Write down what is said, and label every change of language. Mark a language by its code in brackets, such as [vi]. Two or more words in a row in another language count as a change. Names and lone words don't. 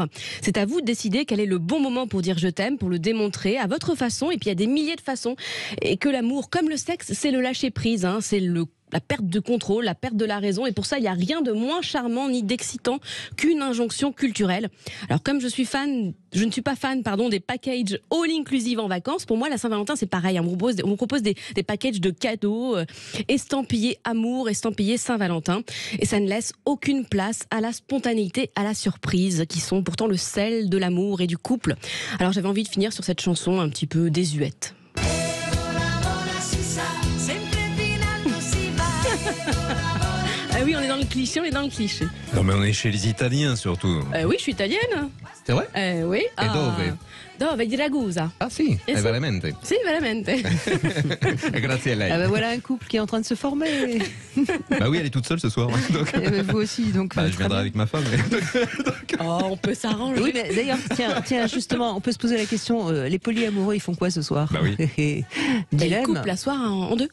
[fr] C'est à vous de décider quel est le bon moment pour dire je t'aime, pour le démontrer à votre façon, et puis il y a des milliers de façons. Et que l'amour, comme le sexe, c'est le lâcher prise, hein, c'est la perte de contrôle, la perte de la raison. Et pour ça, il n'y a rien de moins charmant ni d'excitant qu'une injonction culturelle. Alors, comme je ne suis pas fan des packages all-inclusive en vacances, pour moi, la Saint-Valentin, c'est pareil. On me propose des packages de cadeaux estampillés amour, estampillés Saint-Valentin. Et ça ne laisse aucune place à la spontanéité, à la surprise, qui sont pourtant le sel de l'amour et du couple. Alors, j'avais envie de finir sur cette chanson un petit peu désuète. Ah oui, on est dans le cliché, Non mais on est chez les Italiens surtout. Oui, je suis italienne. C'est vrai? Oui. [it] E dove? Dove, di Ragusa. Ah si, sì. veramente. Si, veramente. Grazie a lei. [fr] Ah ben voilà un couple qui est en train de se former. Bah oui, elle est toute seule ce soir. Donc... Et ben vous aussi, donc. Bah, je viendrai avec ma femme. Oh, on peut s'arranger. Oui, mais d'ailleurs, tiens, justement, on peut se poser la question, les polyamoureux, ils font quoi ce soir? Bah oui. Ils Dilemme. coupent la soirée en deux.